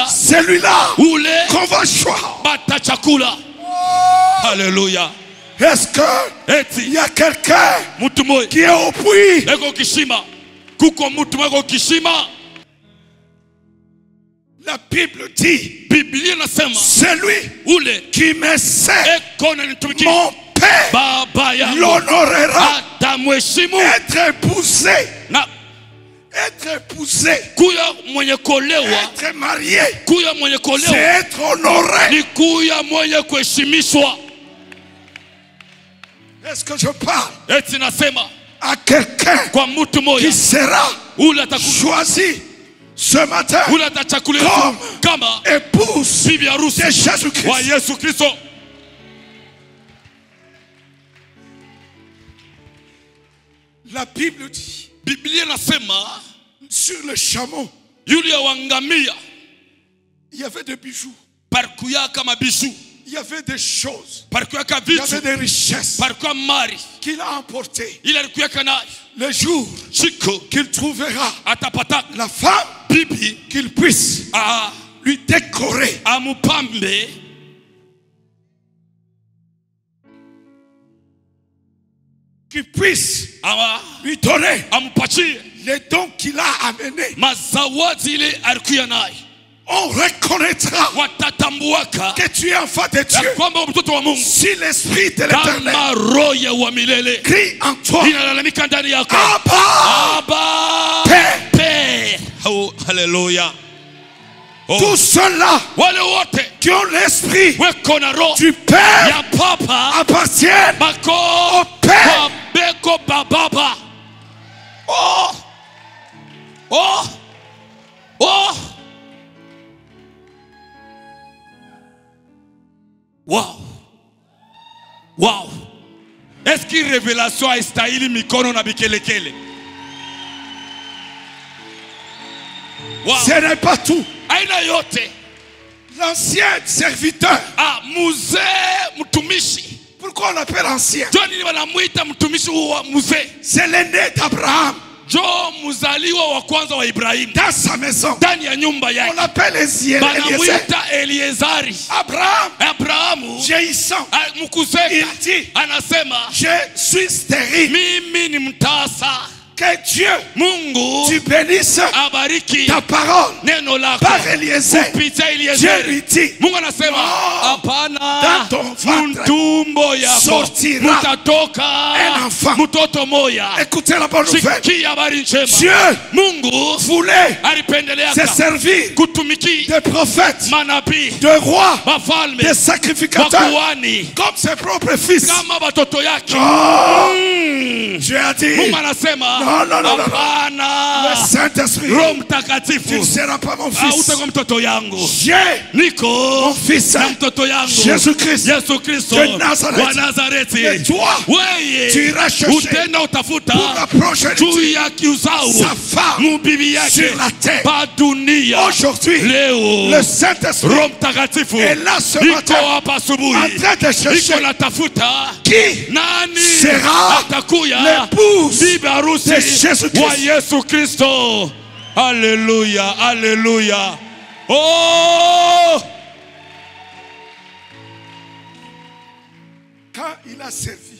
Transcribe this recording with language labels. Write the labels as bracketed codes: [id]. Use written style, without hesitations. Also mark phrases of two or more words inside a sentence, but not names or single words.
[fr] celui-là [sw] ule [fr] qu'on va choisir. [sw] bata chakula. Haleluya. [fr] Est-ce qu'il [sw] Eti [fr] y a quelqu'un [sw] mtu moja [fr] qui est au puits? [sw] eko kishima, kuko mtu moja eko kishima. [fr] La Bible dit, [sw] Biblia inasema [fr] celui [sw] ule [fr] qui me sert, [sw] eko na nitumikia [fr] mon Père [sw] baba yangu [fr] l'honorera. [sw] atamheshimu. [fr] Être épousé, [sw] Na [fr] être épousé, [sw] kuya mwenye kuolewa, [fr] être marié, [sw] kuya mwenye [fr] c'est [sw] kuolewa [fr] être honoré. [sw] ni kuya mwenye kuheshimishwa. [fr] Est-ce que je parle [sw] Eti nasema [fr] à quelqu'un [sw] kwa mtu [fr] qui [sw] moja [fr] sera [sw] ule atakuwa [fr] choisi ce matin [sw] ule atachakuliwa [fr] comme [sw] kama [fr] épouse [sw] bibi harusi [fr] de [sw] wa [fr] Jésus-Christ? [sw] Yesu Kristo. [fr] La Bible dit, [sw] Biblia inasema [fr] sur le chameau, [sw] yule wangamia [fr] il y avait des bijoux, [sw] parikuya kama bishu, [fr] il y avait des choses, [sw] parikuya ka [fr] il y avait [sw] vitu, [fr] des richesses [sw] parikuya mali [fr] qu'il a emportées. [sw] ile alikuya nayo. [fr] Le jour [sw] Siku [fr] qu'il trouvera [sw] atapata [fr] la femme, [sw] bibi [fr] qu'il puisse lui décorer, [sw] amupambe, [fr] qu'il puisse lui donner [sw] amupatie [fr] les dons qu'il a amenés. [sw] mazawadi ile alikuya nayo. [fr] On reconnaîtra [sw] Watatambuaka [fr] que tu es enfant de [sw] ya [fr] Dieu. [sw] kwamba mtoto wa Mungu, [fr] Si l'esprit de l'éternel [sw] kama roho ya wa milele [fr] crie en toi, [sw] inalalamika ndani yako, [fr] Abba, [sw] Abba [fr] Père. [sw] Père. Oh, haleluya. Oh, [fr] tous ceux-là [sw] wale wote [fr] qui ont l'esprit [sw] weko na roho [fr] du Père [sw] ya papa [fr] appartiennent [sw] bako [fr] au Père. [sw] beko bababa. Oh, oh, oh. Wow. Wow. [fr] Est-ce que [sw] révélation haistahili mikono na bikelekele? wa [fr] Ce n'est pas tout. [sw] aina yote. [fr] L'ancien serviteur. [sw] Mzee mtumishi. [fr] Pourquoi on l'appelle ancien? [sw] Ndio wanamuita mtumishi wa mzee. [fr] C'est l'aîné d'Abraham. [sw] Jo mzaliwa wa kwanza wa Ibrahim. [fr] Dans sa maison. [sw] Ndani ya nyumba yake. [fr] On l'appelle Eliezer. [sw] Banamuita Eliezari. Abrahamu [fr] vieillissant, [sw] mkuzeka, [fr] il dit, [sw] anasema [fr] je suis stérile. [sw] mimi ni mtasa. [fr] Que Dieu, [sw] Mungu, [fr] tu bénisses [sw] abariki [fr] ta parole [sw] neno lako [fr] par Eliezer. [sw] kupitia [fr] Dieu Eliezer. lui dit, [sw] Mungu anasema [fr] dans [sw] hapana, [fr] ton ventre [sw] mtumbo yako [fr] sortira [sw] mutatoka [fr] un enfant. [sw] mtoto moya. [fr] Écoutez la bonne nouvelle. [sw] Sikia habari njema. [fr] Dieu [sw] Mungu [fr] voulait [sw] alipendelea [fr] se servir [sw] kutumiki [fr] de prophètes, [sw] manabii, [fr] de rois, [sw] wafalme, [fr] de sacrificateurs, [sw] wakuhani [fr] comme ses propres fils. [sw] kama watoto yake. [fr] Dieu a dit, [sw] Mungu anasema [fr] non, non, non, non. [sw] hapana, [fr] Le Saint-Esprit, [sw] Roho [fr] tu ne [sw] Mtakatifu [fr] seras pas mon fils. [sw] hautakuwa mtoto yangu. [fr] J'ai [sw] Niko [fr] mon fils, [sw] na mtoto yangu [fr] Jésus-Christ, [sw] Yesu Kristo [fr] de Nazareth. [sw] wa Nazareti. [fr] Et toi, tu [sw] Weye [fr] iras chercher [sw] utenda [fr] pour [sw] utafuta [fr] la prochaine [sw] juu ya kiuzao [fr] sa femme [sw] mubibi yake [fr] sur la terre. [sw] pa dunia. [fr] Aujourd'hui, [sw] Leo [fr] le Saint-Esprit [sw] Roho Mtakatifu [fr] est là ce [sw] iko [fr] matin [sw] hapa [fr] en [sw] asubuhi, [fr] train de chercher [sw] iko natafuta [fr] qui [sw] nani [fr] sera [sw] atakuya [fr] l'épouse [sw] bibi harusi [fr] de Jésus-Christ. [sw] wa Yesu Kristo. Haleluya, haleluya. Oh, [fr] quand il a servi.